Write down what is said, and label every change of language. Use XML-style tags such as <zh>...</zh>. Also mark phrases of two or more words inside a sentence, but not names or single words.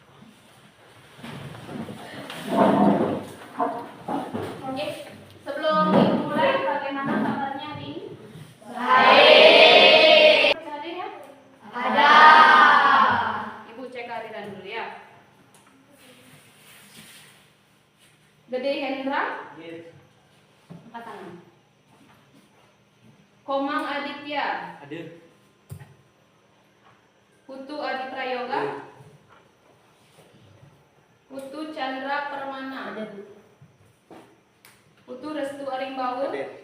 <id>Oke, sebelum dimulai, bagaimana kabarnya hari ini? Baik. Hadir ya? Ada. Ibu cek kehadiran dulu ya. Gede Hendra, angkat tangan. Komang Aditya, Hadir. Putu Adi Prayoga, Putu Chandra Permana, Putu Restu Arimbaul, Hadir.</id>